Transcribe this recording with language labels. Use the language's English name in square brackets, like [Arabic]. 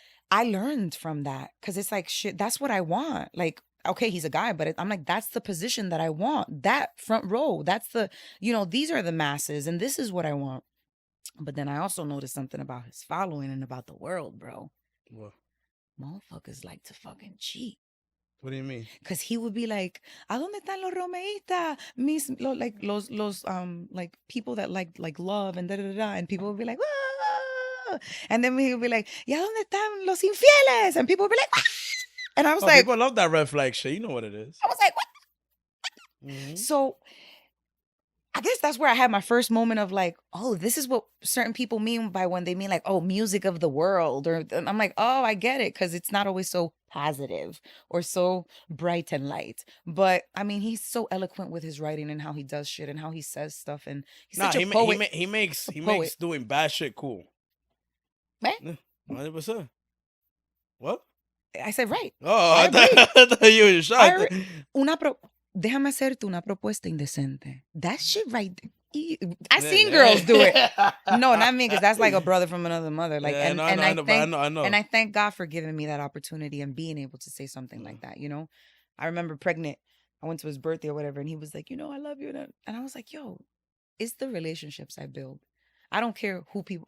[English] I learned from that because it's like, shit, that's what I want. Like, okay, he's a guy, but I'm like, that's the position that I want. That front row, that's these are the masses and this is what I want. But then I also noticed something about his following and about the world, bro. What? Motherfuckers like to fucking cheat. What do you mean? Cause he would be like, [Spanish] ¿A dónde están los romeístas? [English] Like los like people that like love and da da da. And people would be like, whoa. And then he would be like, [Spanish] ¿Y a dónde están los infieles? [English] And people would be like, ah! And I was like, people love that red flag shit. You know what it is. I was like, what? Mm-hmm. So I guess that's where I had my first moment of like, oh, this is what certain people mean by when they mean like, oh, music of the world. Or and I'm like, oh, I get it. Cause it's not always so positive or so bright and light. But I mean, he's so eloquent with his writing and how he does shit and how he says stuff. And he's such a poet. He makes poet. doing bad shit cool. Right? Yeah, 100%. What? I said, right. Oh, I I thought you were shocked. [Spanish] Déjame hacerte una propuesta indecente. [English] That shit right there. I seen girls do it. No, not me, because that's like a brother from another mother. Like, Yeah, I know. and I thank God for giving me that opportunity and being able to say something like that. You know, I remember pregnant. I went to his birthday or whatever, and he was like, I love you, and I was like, yo, it's the relationships I build. I don't care who people.